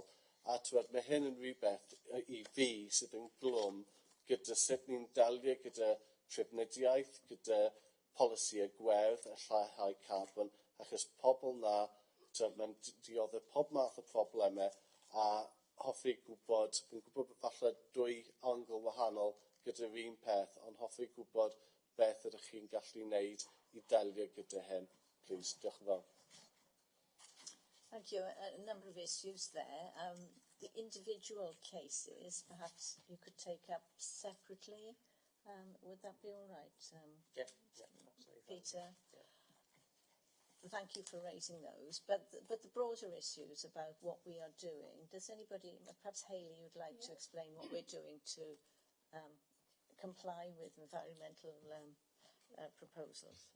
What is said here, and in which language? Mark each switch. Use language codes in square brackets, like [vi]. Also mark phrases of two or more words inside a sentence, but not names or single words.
[cy] A mae hyn yn rhywbeth i fi sydd yn glwm gyda sut ni'n delio gyda trefnidiaeth, gyda polisïau gwerth a lleihau carbon, achos pobl na, mae'n dioddau pob math o problemau, a hoffi gwybod, fi'n gwybod falle dwy ongl wahanol gyda'r un peth, ond hoffi gwybod beth ydych chi'n gallu wneud i delio gyda hyn. Please, diolch yn fawr. [en] Thank you. A number of issues there. The individual cases, perhaps you could take up separately. Would that be all right? Yeah, absolutely. Peter? Yeah. Thank you for raising those. But the broader issues about what we are doing, does anybody, perhaps Hayley, would like to explain what we're doing to comply with environmental proposals?